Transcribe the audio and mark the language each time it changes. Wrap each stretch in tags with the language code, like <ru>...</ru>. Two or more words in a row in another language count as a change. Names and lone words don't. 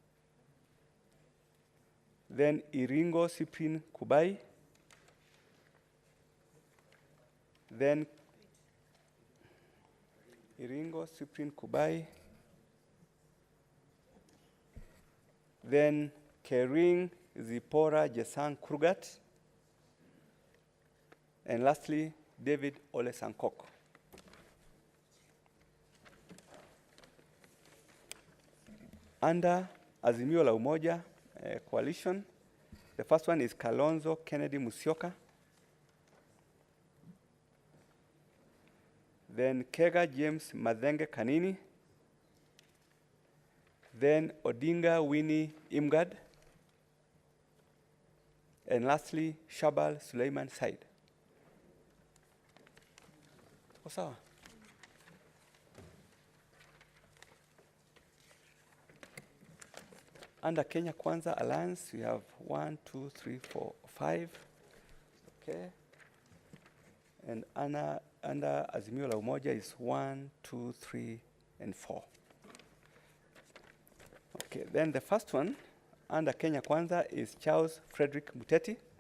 <en>Then Iringo Cyprian Kubai. Then Iringo Cyprian Kubai. Then Kering Zipporah Jesang Krugat. And lastly, David Ole Sankok. Under Azimio la Umoja coalition, the first one is Kalonzo Kennedy Musyoka. Then Kega James Madhenge Kanini. Then Odinga Winnie Imgad. And lastly, Shabal Suleiman Said.</en> <sw>Tuko sawa?</sw> <en>Under Kenya Kwanza Alliance, we have 1, 2, 3, 4, 5. Okay. And under Azimio la Umoja is 1, 2, 3, and 4. Okay, then the first one under Kenya Kwanza is Charles Frederick Muteti.</en>